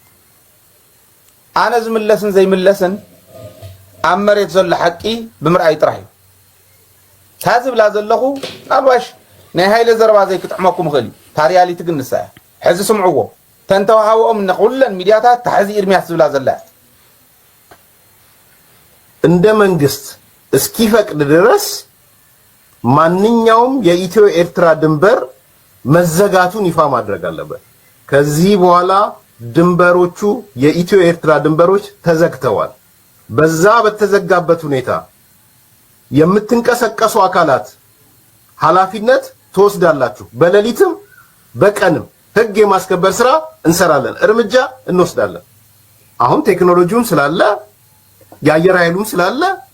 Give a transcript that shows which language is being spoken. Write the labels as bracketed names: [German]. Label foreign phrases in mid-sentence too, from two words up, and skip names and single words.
[Tigrinya] አነ ዝምለስን ዘይምለስን ኣብ መሬት ዘሎ ሓቂ ብምርኣይ ጥራሕ እዩ ታዝብላ ዘለኹ ናልባሽ ናይ ሃይለ ዘረባ ዘይክጥዕመኩም ኽእል ታሪያሊቲ ግን ንሳያ ሕዚ ስምዕዎ ተንተዋሃቦም ንኹለን ሚድያታት ታሕዚ ኤርሚያስ ዝብላ ዘላ [Amharic] እንደ መንግስት እስኪፈቅድ ድረስ ማንኛውም የኢትዮ ኤርትራ ድንበር መዘጋቱን ይፋ ማድረግ አለበት ከዚህ በኋላ ድንበሮቹ የኢትዮ ኤርትራ ድንበሮች ተዘግተዋል በዛ በተዘጋበት ሁኔታ የምትንቀሳቀሱ አካላት ኃላፊነት ተወስዳላችሁ በሌሊትም በቀንም ህግ የማስከበር ስራ እንሰራለን እርምጃ እንወስዳለን አሁን ቴክኖሎጂውን ስላለ የአየር ኃይሉም ስላለ